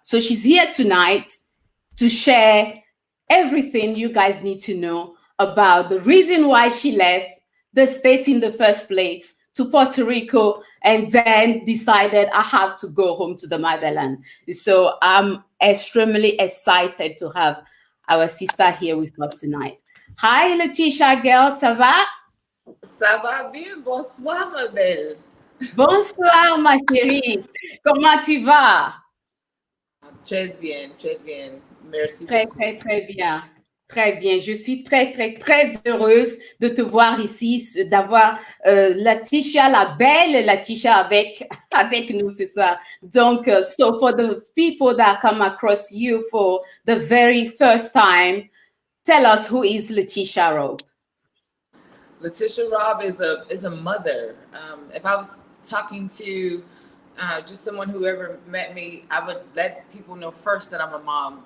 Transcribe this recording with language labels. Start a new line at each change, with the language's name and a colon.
English: So she's here tonight to share everything you guys need to know about the reason why she left the state in the first place to Puerto Rico, and then decided I have to go home to the motherland. So I'm extremely excited to have our sister here with us tonight. Hi, Latisha, girl,
French: ça va? Ça va bien, bonsoir ma belle. Bonsoir ma chérie, comment tu vas? Très bien, merci beaucoup. Très bien. Très bien, je suis très heureuse de te voir ici, d'avoir Latisha, la belle Latisha avec nous ce soir.
English: Donc, so for the people that come across you for the very first time, tell us, who is Latisha Robb? Latisha Robb is a mother. If I was talking to just someone who ever met me, I would let people know first that I'm a mom.